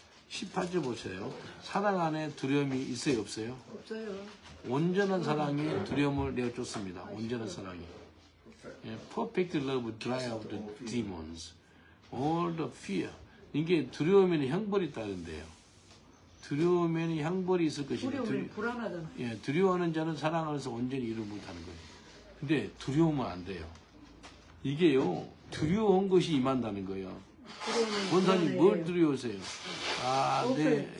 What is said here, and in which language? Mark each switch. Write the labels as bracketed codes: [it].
[ko] 18절 보세요. 사랑 안에 두려움이 있어요, 없어요? 없어요. 온전한 사랑이 두려움을 내어쫓습니다. 온전한 사랑이. [en] Perfect love drive out the demons. All the fear. [ko] 이게 두려움에는 형벌이 따른대요. 두려우면 형벌이 있을 것이다. 두려우면 불안하잖아. 예, 두려워하는 자는 사랑 안에서 온전히 일을 못하는 거예요. 근데 두려우면 안 돼요. 이게요, 두려운 것이 임한다는 거예요. 두려우면 원사님 뭘 두려우세요? 아, 없어요.